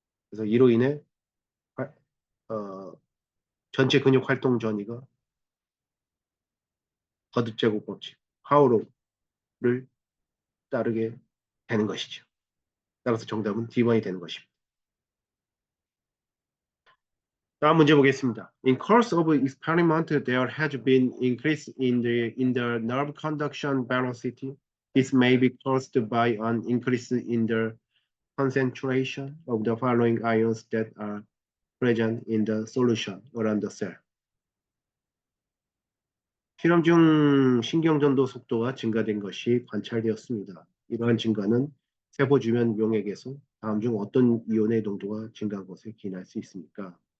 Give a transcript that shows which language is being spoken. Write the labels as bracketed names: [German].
[Korean] 그래서 이로 인해 어, 전체 근육 활동 전이가 거듭 제곱 법칙, 파워로우를 따르게 되는 것이죠. 따라서 정답은 D번이 되는 것입니다. 다음 문제 보겠습니다. [English] In course of experiment, there has been increase in the nerve conduction velocity. This may be caused by an increase in the concentration of the following ions that are present in the solution around the cell. [Korean] 실험 중 신경전도 속도가 증가된 것이 관찰되었습니다. 이러한 증가는 세포 주변 용액에서 다음 중 어떤 이온의 농도가 증가한 것을 기인할 수 있습니까?